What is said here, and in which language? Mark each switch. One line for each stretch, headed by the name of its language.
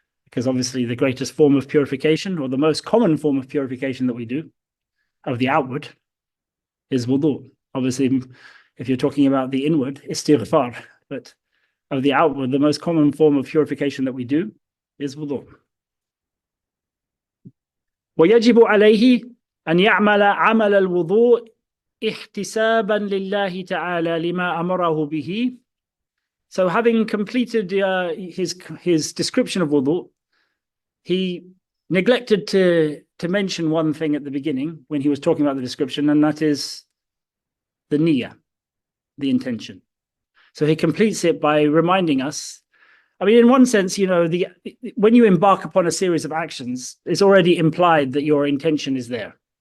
English: Because obviously the greatest form of purification, or the most common form of purification that we do, of the outward, is wudu. Obviously, if you're talking about the inward, istighfar, but of the outward, the most common form of purification that we do is wudu.
Arabic: وَيَجِبُ عَلَيْهِ أن يعمل عمل الوضوء احتسابا لله تعالى لما أمره به.
English: So having completed his description of wudu, he neglected to mention one thing at the beginning when he was talking about the description, and that is the niyyah, the intention. So he completes it by reminding us. I mean, in one sense, when you embark upon a series of actions, it's already implied that your intention is there.